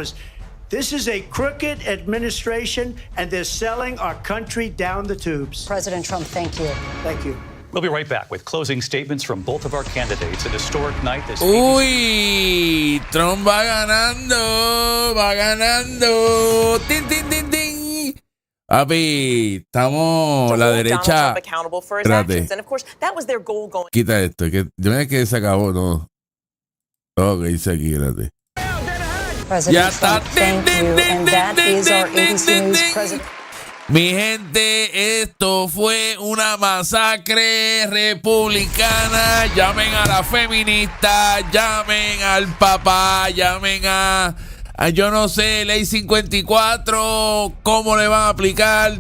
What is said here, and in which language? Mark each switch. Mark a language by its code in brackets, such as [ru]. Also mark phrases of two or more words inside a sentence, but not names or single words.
[en] This is a crooked administration, and they're selling our country down the tubes. President Trump, thank you. Thank you. We'll be right back with closing statements from both of our candidates. An historic night this [es] Uy, Trump va ganando. Tin, tin, tin, tin. Papi, estamos la derecha. Espérate. Quita esto, que que se acabó todo. Todo lo que dice aquí, espérate. [en] President Trump, thank you. And that is our ABC News president. [es] Mi gente, esto fue una masacre republicana. Llamen a la feminista, llamen al papá, llamen a yo no sé, ley 54, cómo le van a aplicar.